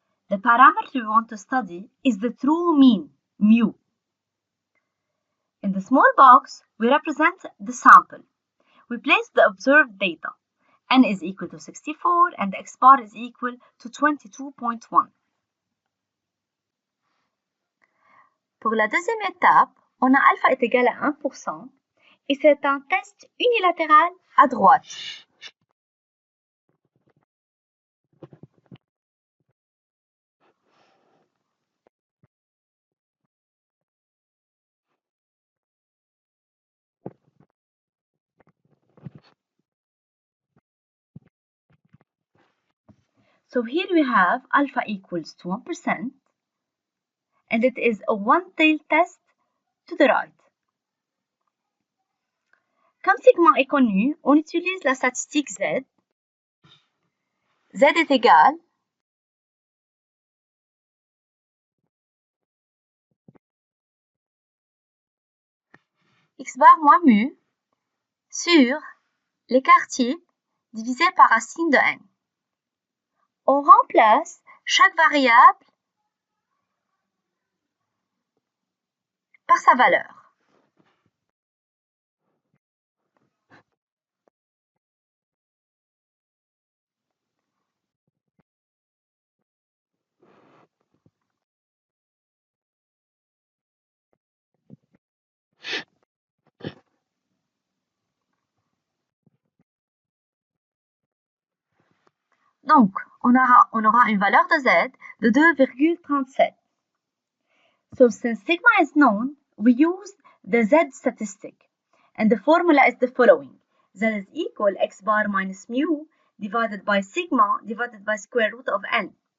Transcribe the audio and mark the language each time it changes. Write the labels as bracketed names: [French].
[English] The parameter we want to study is the true mean, mu. In the small box, we represent the sample. We place the observed data. N is equal to 64 and the X bar is equal to 22.1. [French] Pour la deuxième étape, on a alpha est égal à 1% et c'est un test unilatéral à droite. [English] So here we have alpha equals to 1% and it is a one-tailed test to the right. [French] Comme sigma est connu, on utilise la statistique Z. Z est égal X bar moins mu sur l'écart type divisé par racine de n. On remplace chaque variable par sa valeur. Donc, on aura une valeur de z de 2,37. [English] So since sigma is known, we use the z statistic. And the formula is the following. Z is equal x bar minus mu divided by sigma divided by square root of n.